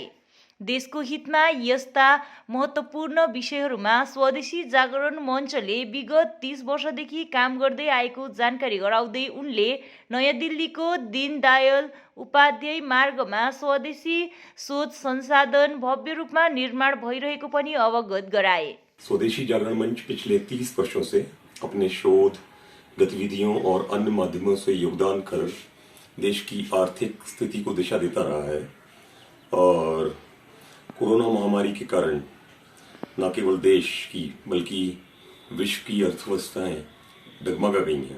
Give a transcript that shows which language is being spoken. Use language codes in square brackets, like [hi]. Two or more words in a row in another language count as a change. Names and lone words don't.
[ne] देशको हितमा यस्ता महत्त्वपूर्ण विषयहरूमा स्वदेशी जागरण मञ्चले विगत 30 वर्षदेखि काम गर्दै आएको जानकारी गराउँदै उनले नयाँ दिल्लीको दीनदयाल उपाध्याय मार्गमा स्वदेशी शोध संसाधन भव्य रूपमा निर्माण भइरहेको पनि अवगत गराए। [hi] स्वदेशी जागरण मंच पिछले 30 वर्षों से अपने शोध गतिविधियों और अन्य माध्यमों से योगदान कर देश की आर्थिक स्थिति को दिशा देता रहा है और कोरोना महामारी के कारण न केवल देश की बल्कि विश्व की अर्थव्यवस्थाएं डगमगा गई हैं।